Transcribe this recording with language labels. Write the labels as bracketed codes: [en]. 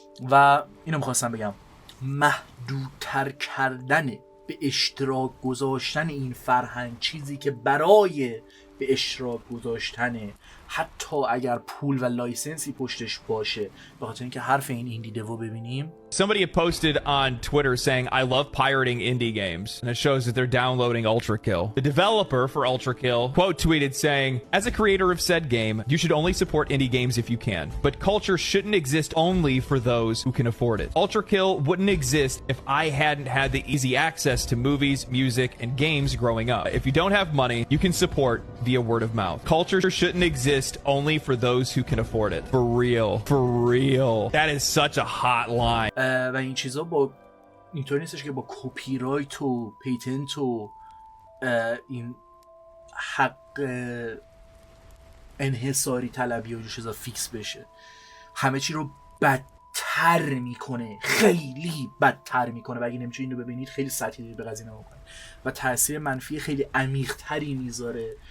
[fa] و اینو میخواستم بگم محدودتر کردن به اشتراک گذاشتن این فرهنگ، چیزی که برای به اشتراک گذاشتنه حتی اگر پول و لایسنسی پشتش باشه، به خاطر اینکه حرف این ایندی دیو ببینیم. [en] Somebody had posted on Twitter saying, I love pirating indie games. And it shows that they're downloading Ultra Kill. The developer for Ultra Kill quote tweeted saying, as a creator of said game, you should only support indie games if you can. But culture shouldn't exist only for those who can afford it. Ultra Kill wouldn't exist if I hadn't had the easy access to movies, music, and games growing up. If you don't have money, you can support via word of mouth. Culture shouldn't exist only for those who can afford it. For real. For real. That is such a hot line. [fa] و این چیزا با اینطوری نیستش که با کپی رایت و پیتنت و این حق انحصاری طلبی و این چیزا فیکس بشه. همه چی رو بدتر میکنه، خیلی بدتر میکنه و اگه نمیشه اینو ببینید خیلی سطحی به قضیه نگاه کنید و تاثیر منفی خیلی عمیق‌تری میذاره.